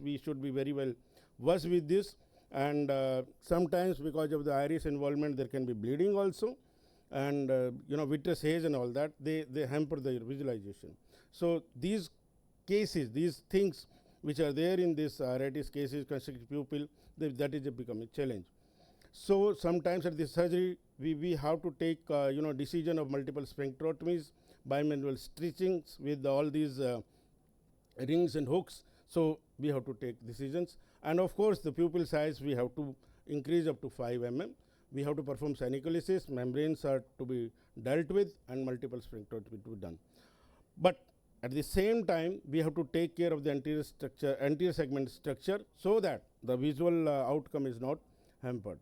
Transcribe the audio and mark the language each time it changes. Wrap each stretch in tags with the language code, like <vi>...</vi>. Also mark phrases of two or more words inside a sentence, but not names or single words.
<en>We should be very well versed with this, and sometimes because of the iris involvement there can be bleeding also, and vitreous haze and all that, they hamper the visualization. So, these cases, these things which are there in this iritis cases, constricted pupil, that is become a challenge. So, sometimes at the surgery we have to take decision of multiple sphincterotomies, bimanual stitchings with all these rings and hooks. So, we have to take decisions, and of course, the pupil size we have to increase up to 5 mm. We have to perform synecholysis, membranes are to be dealt with, and multiple sphincterotomy to be done. But at the same time, we have to take care of the anterior segment structure, so that the visual outcome is not hampered.</en>